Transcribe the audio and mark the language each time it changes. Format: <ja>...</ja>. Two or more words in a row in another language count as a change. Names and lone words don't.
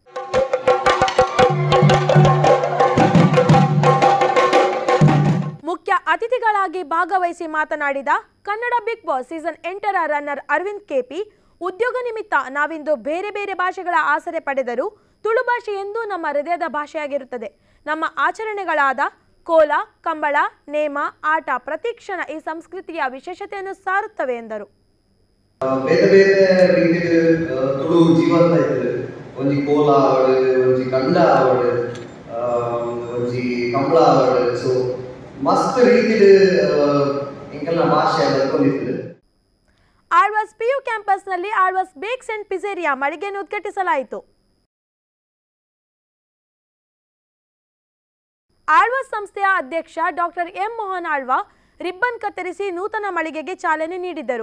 <kn>ಮುಖ್ಯ ಅತಿಥಿಗಳಾಗಿ ಭಾಗವಹಿಸಿ ಮಾತನಾಡಿದ ಕನ್ನಡ ಬಿಗ್ ಬಾಸ್ ಸೀಸನ್ 8ರ ರನ್ನರ್ ಅರವಿಂದ್ ಕೆಪಿ, ಉದ್ಯೋಗ ನಿಮಿತ್ತ ನಾವಿಂದು ಬೇರೆ ಬೇರೆ ಭಾಷೆಗಳ ಆಸರೆ ಪಡೆದರೂ ತುಳು ಭಾಷೆ ಎಂದೂ ನಮ್ಮ ಹೃದಯದ ಭಾಷೆಯಾಗಿರುತ್ತದೆ. ನಮ್ಮ ಆಚರಣೆಗಳಾದ ಕೋಲ, ಕಂಬಳ, ನೇಮ, ಆಟ ಪ್ರತಿಕ್ಷಣ ಈ ಸಂಸ್ಕೃತಿಯ ವಿಶೇಷತೆಯನ್ನು ಸಾರುತ್ತವೆ ಎಂದರು. ಬೇರೆ ಬೇರೆ ರೀತಿಯ ತುಳು ಜೀವಂತ ಇರ್ತದೆ.</kn> <tcy>ಒಂಜಿ ಕೋಲ ಆವಡು, ಒಂಜಿ ಕಂಡ ಆವಡು, ಒಂಜಿ ಕಂಬಳ ಆವಡು.</tcy> <kn>ಸೊ ಮಸ್ತ್ ರೀತಿಯ ಇಂಕಲ್ನ ಭಾಷೆ ಬಂದಿರ್ತದೆ. ಆಳ್ವಾಸ್ ಪಿಯು ಕ್ಯಾಂಪಸ್ನಲ್ಲಿ ಆಳ್ವಾಸ್ ಬೇಕ್ಸ್ ಅಂಡ್ ಪಿಜೇರಿಯಾ ಮಳಿಗೆಯನ್ನು ಉದ್ಘಾಟಿಸಲಾಯಿತು. ಆಳ್ವಾಸ್ ಸಂಸ್ಥೆಯ ಅಧ್ಯಕ್ಷ ಡಾಕ್ಟರ್ ಎಂ ಮೋಹನ್ ಆಳ್ವಾ ರಿಬ್ಬನ್ ಕತ್ತರಿಸಿ ನೂತನ ಮಳಿಗೆಗೆ ಚಾಲನೆ ನೀಡಿದರು.</kn>